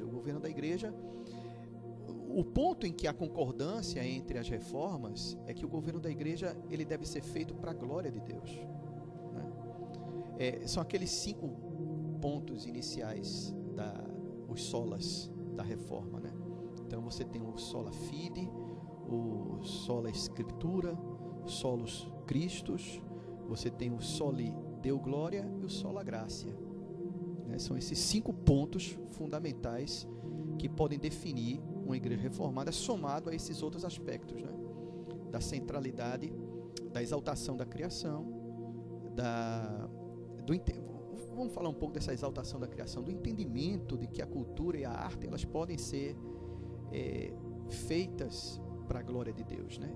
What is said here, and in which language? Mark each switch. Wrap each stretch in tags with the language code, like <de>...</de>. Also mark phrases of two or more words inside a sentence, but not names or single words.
<pt>O governo da igreja, o ponto em que há concordância entre as reformas é que o governo da igreja ele deve ser feito para a glória de Deus, né? São aqueles 5 pontos iniciais, os solas da reforma, né? Então você tem o</pt> <la>sola fide,</la> <pt>o</pt> <la>sola scriptura, solos Christus,</la> <pt>você tem o</pt> <la>soli deo gloria</la> <pt>e o</pt> <la>sola gratia,</la> <pt>né? São esses 5 pontos fundamentais que podem definir uma igreja reformada, somado a esses outros aspectos, né? Da centralidade, da exaltação da criação, vamos falar um pouco dessa exaltação da criação, do entendimento de que a cultura e a arte elas podem ser feitas para a glória de Deus, né?</pt>